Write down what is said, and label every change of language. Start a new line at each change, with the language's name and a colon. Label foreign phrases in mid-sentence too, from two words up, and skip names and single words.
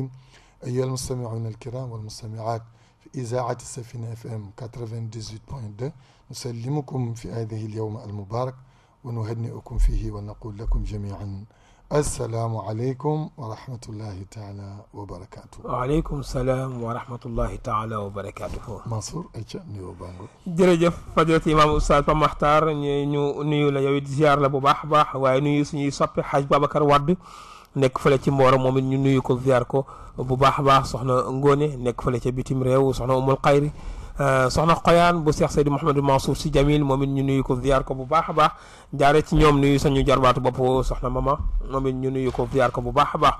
Arabic: أيها المستمعون الكرام والمستمعات في إذاعة السفينة FM 98.2 نسلمكم في هذه اليوم المبارك ونهنئكم فيه ونقول لكم جميعا السلام عليكم ورحمة الله تعالى وبركاته. وعليكم السلام ورحمة الله تعالى وبركاته. منصور أيشا نيو بانغو.
Wolof: jërëjëf fadilati imam Oustaz Pape Makhtar ñu nuyu la yow it ziar la bu baax a baax waaye nuyu suñuy soppi Hadj Babacar Wade nekk fële ci Mboro moom it ñu nuyu ko ziar ko bu baax a baax soxna Ngone nekk fële ca bitim réew soxna Umul Xayri soxna Xoyaan bu Cheikh Seydi Mouhamadou Mansour Sy Jamil moom it ñu nuyu ko ziar ko bu baax a baax jaare ci ñoom nuyu sañu jarbaatu bopp soxna mama moom it ñu nuyu ko ziar ko bu baax a baax.